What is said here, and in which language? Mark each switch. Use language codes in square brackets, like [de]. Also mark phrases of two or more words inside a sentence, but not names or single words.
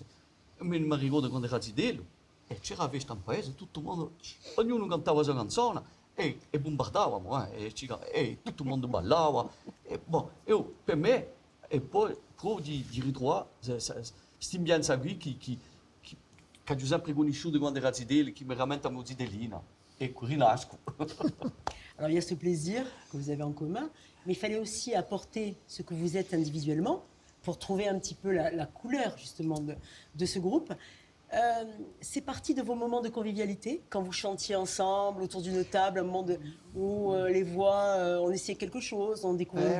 [it] E mi ricordo quando era Zidello, e c'era la festa in paese, tutto il mondo, ognuno cantava la sua canzone, e bombardavamo, e tutto il mondo ballava, e boh, per me, e poi proprio di ritrovare questa ambienza qui che ho sempre conosciuto quando era Zidelli, qui mi rammenta mia zidellina, e qui rinasco. [fr] Alors il y a ce plaisir que vous avez en commun, mais il fallait aussi apporter ce que vous êtes individuellement pour trouver un petit peu la couleur justement de ce groupe. C'est parti de vos moments de convivialité, quand vous chantiez ensemble autour d'une table, un moment où les voix, on essayait quelque chose, on découvrait